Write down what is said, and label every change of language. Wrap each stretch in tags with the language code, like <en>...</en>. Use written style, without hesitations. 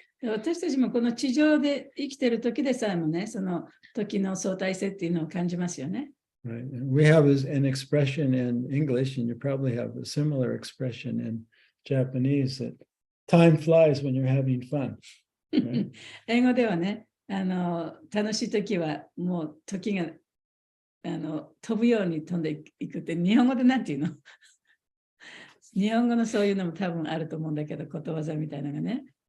<ja>私たちもこの地上で生きている時でさえもね、その時の相対性っていうのを感じますよね。</ja> <en>Right. We have an expression in English, and you probably have a similar expression in Japanese, that time flies when you're having fun. Right?</en> <ja>英語ではね、楽しい時はもう時が飛ぶように飛んでいくって、日本語でなんていうの日本語のそういうのも多分あると思うんだけど、ことわざみたいなのがね。</ja>